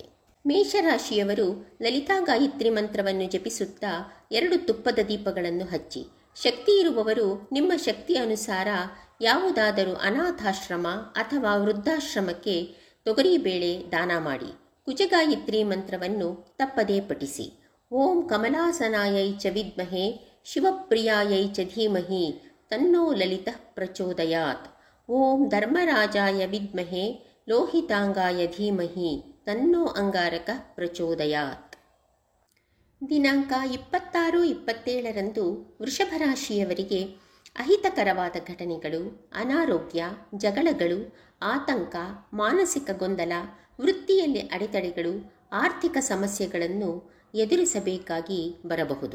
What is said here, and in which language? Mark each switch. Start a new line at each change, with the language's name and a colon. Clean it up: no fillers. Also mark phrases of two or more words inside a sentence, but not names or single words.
Kannada: ಮೇಷರಾಶಿಯವರು ಲಲಿತಾ ಗಾಯತ್ರಿ ಮಂತ್ರವನ್ನು ಜಪಿಸುತ್ತಾ 2 ತುಪ್ಪದ ದೀಪಗಳನ್ನು ಹಚ್ಚಿ. ಶಕ್ತಿ ಇರುವವರು ನಿಮ್ಮ ಶಕ್ತಿ ಅನುಸಾರ ಯಾವುದಾದರೂ ಅನಾಥಾಶ್ರಮ ಅಥವಾ ವೃದ್ಧಾಶ್ರಮಕ್ಕೆ ತೊಗರಿಬೇಳೆ ದಾನ ಮಾಡಿ. ಕುಜಗಾಯತ್ರಿ ಮಂತ್ರವನ್ನು ತಪ್ಪದೇ ಪಠಿಸಿ.
Sanskrit: ಓಂ ಕಮಲಾಸನಾಯೈ ಚ ವಿದ್ಮಹೇ ಶಿವಪ್ರಿಯಾಯೈ ಚ ಧೀಮಹಿ ತನ್ನೋ ಲಲಿತಃ ಪ್ರಚೋದಯಾತ್. ಓಂ ಧರ್ಮರಾಜಾಯ ವಿದ್ಮಹೇ ಲೋಹಿತಾಂಗಾಯ ಧೀಮಹಿ ತನ್ನೋ ಅಂಗಾರಕಃ ಪ್ರಚೋದಯಾತ್.
Kannada: ದಿನಾಂಕ 26-27ರಂದು ವೃಷಭ ರಾಶಿಯವರಿಗೆ ಅಹಿತಕರವಾದ ಘಟನೆಗಳು, ಅನಾರೋಗ್ಯ, ಜಗಳಗಳು, ಆತಂಕ, ಮಾನಸಿಕ ಗೊಂದಲ, ವೃತ್ತಿಯಲ್ಲಿ ಅಡೆತಡೆಗಳು, ಆರ್ಥಿಕ ಸಮಸ್ಯೆಗಳನ್ನು ಎದುರಿಸಬೇಕಾಗಿ ಬರಬಹುದು.